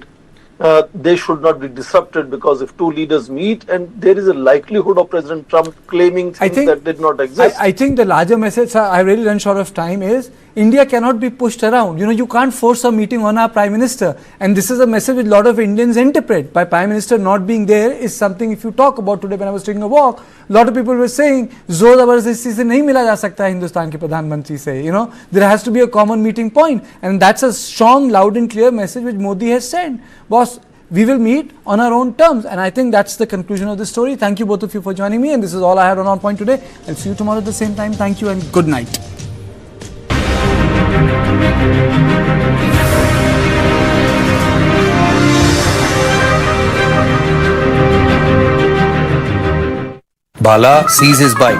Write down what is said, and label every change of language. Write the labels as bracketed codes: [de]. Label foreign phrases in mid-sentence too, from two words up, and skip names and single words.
[en] They should not be disrupted, because if two leaders meet, and there is a likelihood of President Trump claiming things that did not exist. I think the larger message, sir, I really run short of time, is India cannot be pushed around. You can't force a meeting on our Prime Minister. And this is a message which a lot of Indians interpret. By Prime Minister not being there is something, if you talk about today when I was taking a walk, a lot of people were saying, [hi] ज़ोर ज़बरदस्ती से नहीं मिला जा सकता है हिंदुस्तान के प्रधान मंत्री से. [en] There has to be a common meeting point. And that's a strong, loud and clear message which Modi has sent. Boss, we will meet on our own terms, and I think that's the conclusion of the story. Thank you both of you for joining me, and this is all I had on Point today. I'll see you tomorrow at the same time. Thank you and good night. Bala sees his bike.